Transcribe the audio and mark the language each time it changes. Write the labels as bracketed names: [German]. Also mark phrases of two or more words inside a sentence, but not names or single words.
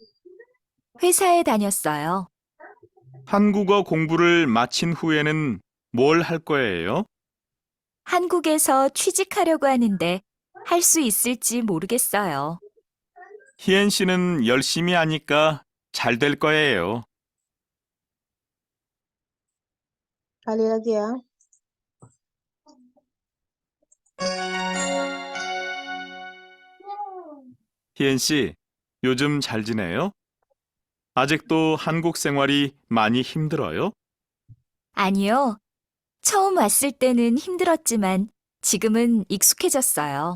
[Korean] 회사에 다녔어요. 한국어 공부를 마친 후에는 뭘 할 거예요? 한국에서 취직하려고 하는데 할 수 있을지 모르겠어요. 희엔 씨는 열심히 하니까 잘 될 거예요. [Indonesian] Kali lagi ya. [Korean] 희엔 씨, 요즘 잘 지내요? 아직도 한국 생활이 많이 힘들어요? 아니요. 처음 왔을 때는 힘들었지만 지금은 익숙해졌어요.